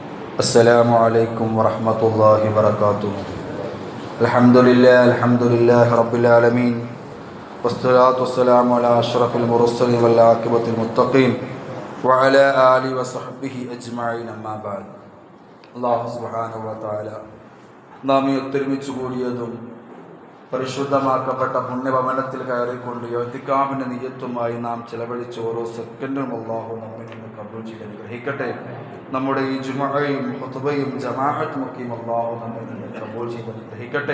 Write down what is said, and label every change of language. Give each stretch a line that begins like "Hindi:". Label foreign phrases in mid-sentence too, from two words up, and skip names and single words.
Arabic: السلام عليكم ورحمة الله وبركاته. الحمد لله رب العالمين والصلاة والسلام على أشرف المرسلين والعاقبة المتقين وعلى آله وصحبه أجمعين أما بعد. الله سبحانه وتعالى
Malayalam: നാം ഒത്തൊരുമിച്ച് കൂടിയതും പരിശുദ്ധമാക്കപ്പെട്ട പുണ്യഭവനത്തിൽ കയറിക്കൊണ്ട് ഇഅ്തികാഫിന്റെ നിയ്യത്തുമായി നാം ചെലവഴിച്ച ഓരോ സെക്കൻഡും അല്ലാഹു നമ്മിൽ നിന്ന് കബൂൽ ചെയ്ത് അനുഗ്രഹിക്കട്ടെ. നമ്മുടെ ഈ ജുമുഅയും ഖുതുബയും ജമാഅത്തും ഒക്കെ അല്ലാഹു നമ്മിൽ നിന്ന് കബൂൽ ചെയ്ത് അനുഗ്രഹിക്കട്ടെ.